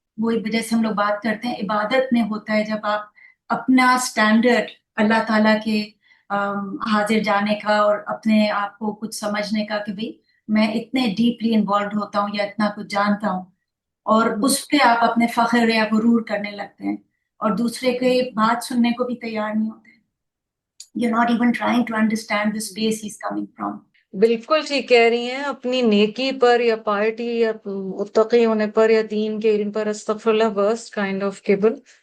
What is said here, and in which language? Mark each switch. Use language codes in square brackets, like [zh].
[ur] وہی وجہ سے ہم لوگ بات کرتے ہیں عبادت میں ہوتا ہے، جب آپ اپنا سٹینڈرڈ اللہ تعالیٰ کے حاضر جانے کا اور اپنے آپ کو کچھ سمجھنے کا کہ بھئی میں اتنے [en] deeply involved [ur] ہوتا ہوں یا اتنا کچھ جانتا ہوں، اور اس پہ آپ اپنے فخر یا غرور کرنے لگتے ہیں اور دوسرے کے بات سننے کو بھی تیار نہیں ہوتے. [en] You're not even trying to understand the space he's coming from. [ur] بالکل ٹھیک کہہ رہی ہیں. اپنی نیکی پر یا پارٹی یا متقی ہونے پر یا دین کے علم پر استغفر اللہ [en] worst kind of [ur] کبر.